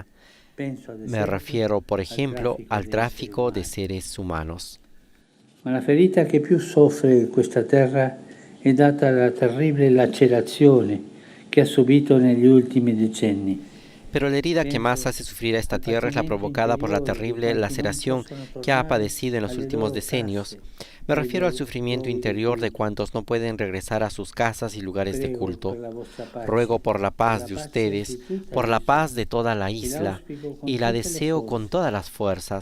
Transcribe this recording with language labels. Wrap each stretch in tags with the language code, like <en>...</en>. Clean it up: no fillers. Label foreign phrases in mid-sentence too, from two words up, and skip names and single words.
<es>Me refiero, por ejemplo, al tráfico de seres humanos.</es> <it>Ma la ferita che più soffre questa terra è data alla terribile lacerazione che ha subito negli ultimi decenni.</it> <es>Pero la herida que más hace sufrir a esta tierra es la provocada por la terrible laceración que ha padecido en los últimos decenios. Me refiero al sufrimiento interior de cuantos no pueden regresar a sus casas y lugares de culto. Ruego por la paz de ustedes, por la paz de toda la isla, y la deseo con todas las fuerzas.</es>